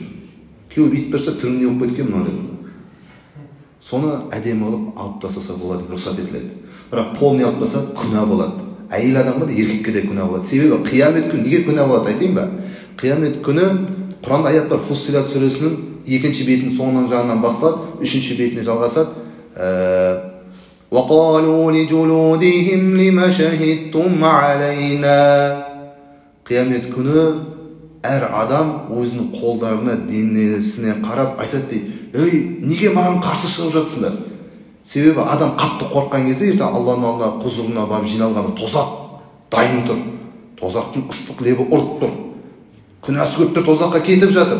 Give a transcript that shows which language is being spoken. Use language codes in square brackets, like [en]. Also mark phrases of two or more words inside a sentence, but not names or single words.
[kk] Күйеу бүйтіп тұрса, түрің не болып кеткен мынау деп. Соны әдемі қылып алып тастаса болады, рұқсат етіледі. Бірақ полный алып тастаса күнә болады. Әйел адамға да еркекке де күнә болады. Себебі қиямет күні неге күнә болады айтайын ба? Қиямет күні Құранда аят бар, Фуссилат сүресінің 2-ші бетінің соңынан жағынан бастап, 3-ші бетіне жалғасады. [ar] وَقَالُوا لِجُلُودِهِمْ لِمَ شَهِدْتُمْ عَلَيْنَا. [kk] Қиямет күні әр адам өзінің қолдарына, денесіне қарап айтады дейді, «Ей, неге маған қарсы шығып жатсыңдар?» Себебі адам қатты қорққан кезде, ертең Алланың алдына құзырына барып жиналғанда тозақ дайын тұр. Тозақтың ыстық лебі ұрып тұр. Күнәсі көп тұр, тозаққа кетіп жатыр.